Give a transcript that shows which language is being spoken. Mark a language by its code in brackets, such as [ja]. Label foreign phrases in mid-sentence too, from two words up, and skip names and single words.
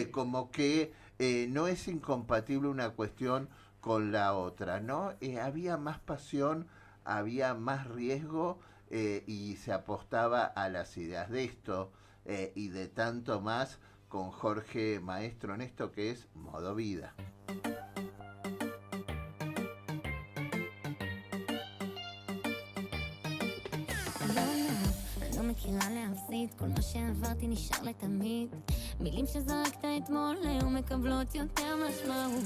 [es] Como que no es incompatible una cuestión con la otra, ¿no? Había más pasión, había más riesgo, y se apostaba a las ideas de esto y de tanto más con Jorge Maestro en esto que es Modo Vida. [he] מכירה להפסיד, כל מה שעברתי נשאר לתמיד. מילים שזרקת אתמול היום מקבלות יותר משמעות.